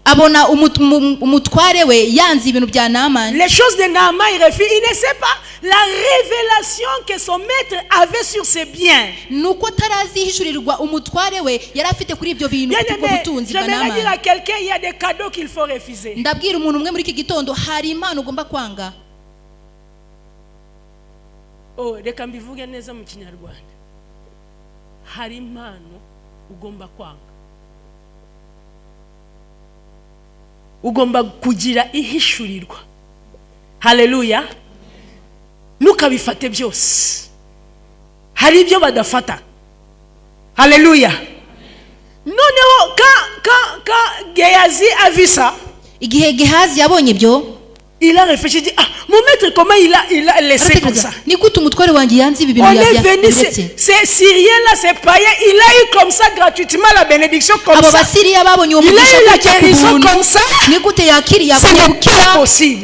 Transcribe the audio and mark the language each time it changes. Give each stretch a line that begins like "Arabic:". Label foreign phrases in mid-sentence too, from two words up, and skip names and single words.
French: Les choses de Naaman, il refuse. Il ne sait pas la révélation que son maître avait sur ses biens. J'aimerais dire à quelqu'un, il y a des cadeaux qu'il faut refuser.
Kinyarwanda: Oh, reka mbivuge neza mu Kinyarwanda. Hari impano ugomba kwanga. Ugomba kugira ihishurirwa. Haleluya. Nukabifate byose. Hari ibyo badafata. Haleluya. Noneho ka
French: Géhazi a vu ça.
Kinyarwanda: Igihe Géhazi yabonye ibyo,
French: il a réfléchi, dit, mon maître, comment il a laissé comme ça? On est venu, ces Syriens-là, ces païens, il a eu comme ça gratuitement la bénédiction comme ça. Il a eu la guérison comme ça. Ce n'est pas possible.